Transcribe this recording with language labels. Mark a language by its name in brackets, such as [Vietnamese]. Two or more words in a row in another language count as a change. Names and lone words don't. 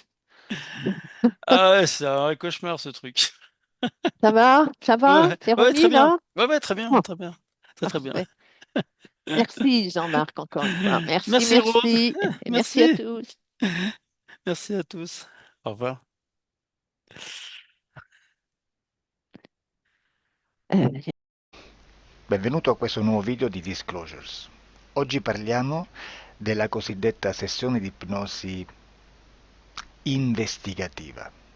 [French] Ah ouais, c'est un vrai cauchemar ce truc. Ça va? Ça va? Ouais, T'es ouais, très remis, bien. là? Ouais, ouais, très bien, Oh, très bien. Très, très bien. parfait. Merci, Jean-Marc, encore une fois. Merci, Merci Rose. merci. Et merci à Merci. tous. Merci à tous. Au revoir. Euh, [Italian] Benvenuto a questo nuovo video di Disclosures. Oggi parliamo della cosiddetta sessione di ipnosi investigativa.